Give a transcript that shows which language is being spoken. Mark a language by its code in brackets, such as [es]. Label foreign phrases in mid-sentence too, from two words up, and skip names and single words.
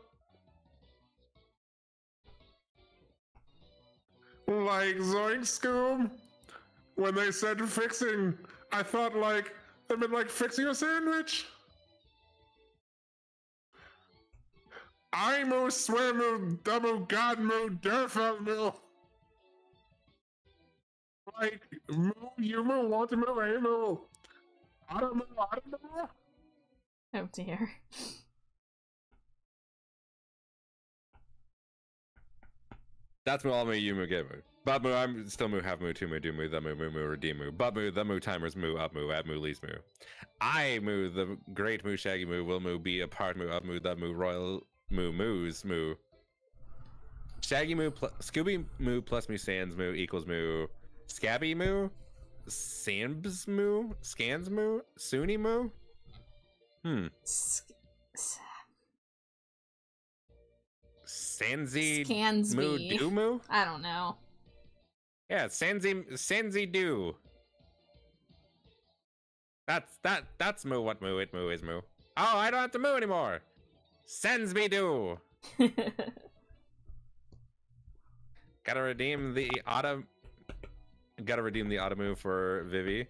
[en] Like Zoink Scoob? When they said fixing, I thought like, they meant like fixing a sandwich. I moo, swear moo, double god moo, derfa moo. Like, moo, you moo, want to moo, hey moo. I don't know, I don't know. Oh dear. That's moo, all moo, you moo, get moo. But moo, I'm still moo, have moo, two moo, do moo, the moo, moo, moo, redeem moo. But moo, the moo, timers moo, up moo, at moo, least moo. I moo, the great moo, shaggy moo, will moo, be a part moo, up moo, the moo, royal moo, moos moo. Shaggy moo, Scooby moo plus moo, sans moo, equals moo. Scabby moo? Sambs moo? Scans moo? Suni moo? Sanzi moo do moo? I don't know. Yeah, Sanzi do. That's moo what moo it moo is moo. Oh, I don't have to moo anymore. Sends me do. Gotta redeem the auto move for Vivi.